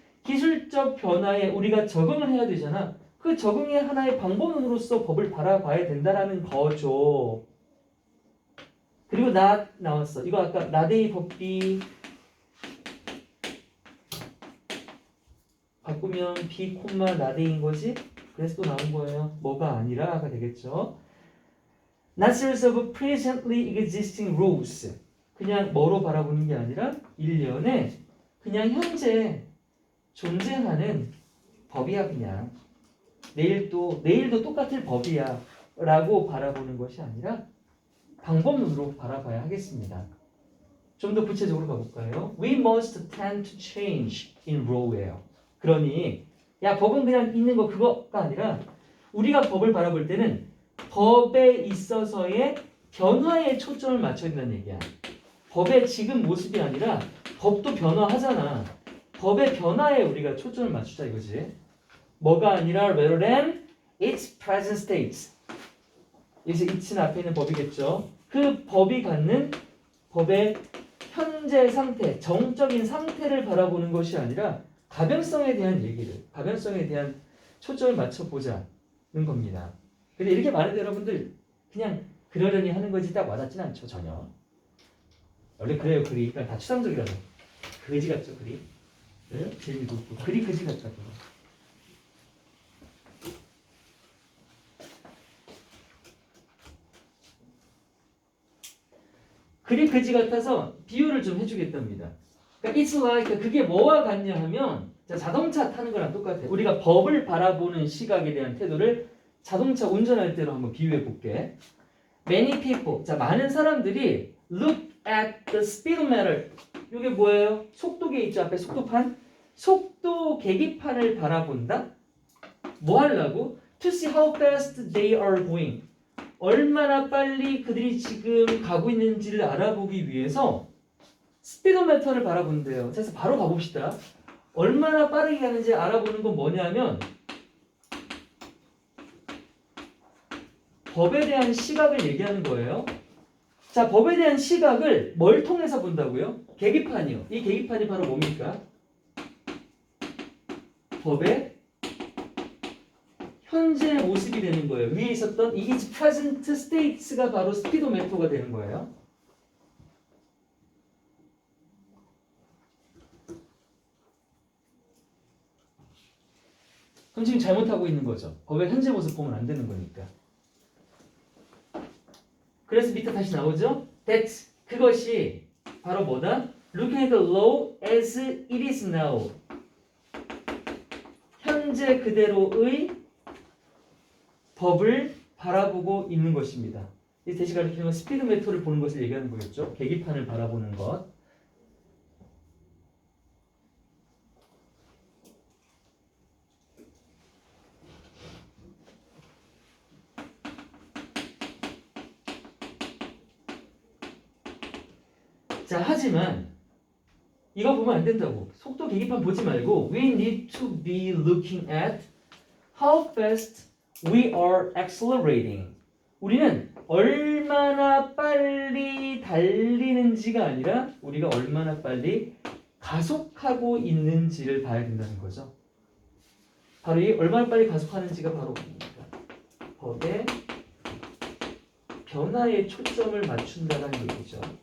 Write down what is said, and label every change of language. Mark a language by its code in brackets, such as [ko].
[ko] 기술적 변화에 우리가 적응을 해야 되잖아. 그 적응의 하나의 방법으로서 법을 바라봐야 된다는 거죠. 그리고 나왔어. 이거 아까 나데이 법비 바꾸면 비 콤마 나데이인 거지. 그래서 또 나온 거예요. 뭐가 아니라가 되겠죠. [en] Not series of presently existing rules. [ko] 그냥 뭐로 바라보는 게 아니라 일련의 그냥 현재 존재하는 법이야 그냥. 내일도 똑같을 법이야 라고 바라보는 것이 아니라 방법론으로 바라봐야 하겠습니다. 좀 더 구체적으로 가볼까요? [en] We must tend to change in row예요. [ko] 그러니 야 법은 그냥 있는 거 그거가 아니라 우리가 법을 바라볼 때는 법에 있어서의 변화에 초점을 맞춰야 된다는 얘기야. 법의 지금 모습이 아니라 법도 변화하잖아. 법의 변화에 우리가 초점을 맞추자 이거지. 뭐가 아니라 [en] rather than its present state. [ko] 여기서 it는 앞에 있는 법이겠죠. 그 법이 갖는 법의 현재 상태, 정적인 상태를 바라보는 것이 아니라 가변성에 대한 얘기를, 가변성에 대한 초점을 맞춰보자는 겁니다. 근데 이렇게 말해도 여러분들 그냥 그러려니 하는 거지 딱 와닿진 않죠 전혀. 원래 그래요 글이. 그러니까 다 추상적이라서. 그지 같죠 글이. 네? 재미도 없고 글이 그지 같다고. 글이 그지 같아서 비유를 좀 해주겠답니다. 그러니까 [en] it's like [ko] 그게 뭐와 같냐 하면 자동차 타는 거랑 똑같아. 우리가 법을 바라보는 시각에 대한 태도를 자동차 운전할 때로 한번 비유해 볼게. [en] Many people, [ko] 많은 사람들이 [en] look at the speedometer. [ko] 이게 뭐예요? 속도계 있죠 앞에 속도판. 속도 계기판을 바라본다. 뭐 하려고? [en] To see how fast they are going. [ko] 얼마나 빨리 그들이 지금 가고 있는지를 알아보기 위해서 스피도미터를 바라본대요. 그래서 바로 가봅시다. 얼마나 빠르게 가는지 알아보는 건 뭐냐면 법에 대한 시각을 얘기하는 거예요. 자, 법에 대한 시각을 뭘 통해서 본다고요? 계기판이요. 이 계기판이 바로 뭡니까? 법의 현재 모습이 되는 거예요. 위에 있었던 이 [en] is present states [ko] 가 바로 스피도미터가 되는 거예요. 그럼 지금 잘못하고 있는 거죠. 법의 현재 모습 보면 안 되는 거니까. 그래서 밑에 다시 나오죠. That 그것이 바로 뭐다? [en] Looking at the law as it is now. [ko] 현재 그대로의 법을 바라보고 있는 것입니다. 이 대시 가리키는 건 스피드메터를 보는 것을 얘기하는 거겠죠. 계기판을 바라보는 것. 자, 하지만 이거 보면 안 된다고. 속도 계기판 보지 말고 [en] We need to be looking at how fast we are accelerating. [ko] 우리는 얼마나 빨리 달리는지가 아니라 우리가 얼마나 빨리 가속하고 있는지를 봐야 된다는 거죠. 바로 이 얼마나 빨리 가속하는지가 바로 법의 변화에 초점을 맞춘다는 얘기죠.